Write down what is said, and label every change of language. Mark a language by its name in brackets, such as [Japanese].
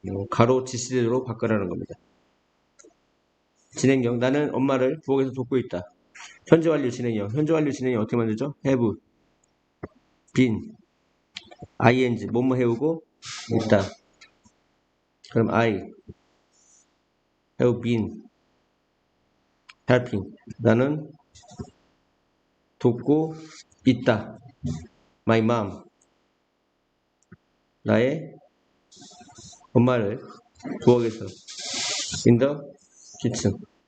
[Korean] 가로 지시대로 바꿔라는 겁니다. 진행형. 나는 엄마를 부엌에서 돕고 있다. 현재 완료 진행형. 현재 완료 진행형 어떻게 만들죠? [English] have been ing [Korean] 뭐뭐 해오고 있다. 그럼 [English] I have been helping. [Korean] 나는 돕고 있다. [English] My mom. [Korean] 나의 엄마를 부엌에서 [English] in the kitchen.